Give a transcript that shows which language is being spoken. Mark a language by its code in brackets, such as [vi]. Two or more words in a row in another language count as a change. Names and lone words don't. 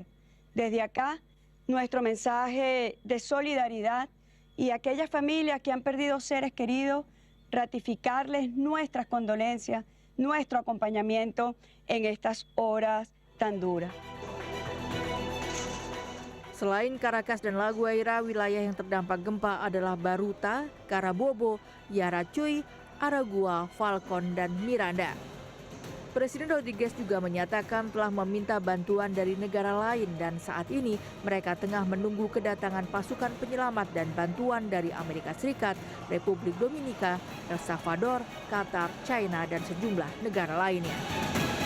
[es] Desde acá, nuestro mensaje de solidaridad y a aquellas familias que han perdido seres queridos, ratificarles nuestras condolencias, nuestro acompañamiento en estas horas tan duras. [id] Selain Caracas dan La Guaira, wilayah yang terdampak gempa adalah Baruta, Carabobo, Yaracuy, Aragua, Falcon, dan Miranda. Presiden Rodríguez juga menyatakan telah meminta bantuan dari negara lain dan saat ini mereka tengah menunggu kedatangan pasukan penyelamat dan bantuan dari Amerika Serikat, Republik Dominika, El Salvador, Qatar, China, dan sejumlah negara lainnya.